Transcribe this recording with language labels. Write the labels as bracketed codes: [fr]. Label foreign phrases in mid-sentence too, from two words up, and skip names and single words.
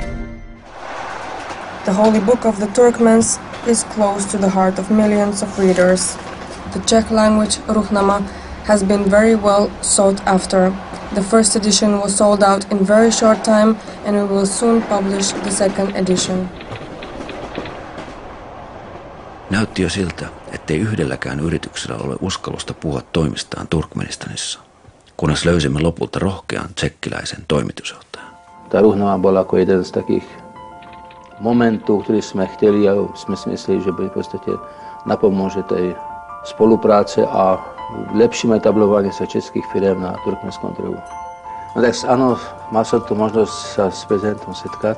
[en] The Holy Book of the Turkmens is close to the heart of millions of readers. The Czech language Ruhnama has been very well sought after. The first edition was sold out in very short time, and we will soon publish the second edition. [fi] Näytti jo siltä, ettei yhdelläkään yrityksellä ole uskallusta puhua toimistaan Turkmenistanissa, kunnes löysimme lopulta rohkean tsekkiläisen toimitusjohtajan. [sk] Ta Ruhnama bola ako jeden z takých momentů, ktorý sme chtěli a sme si mysleli, že v podstate napomôže tej spolupráce a lepším etablovanie sa českých firiem na turkmenskom trhu. No tak áno, mal som tu možnosť sa s prezidentom setkať.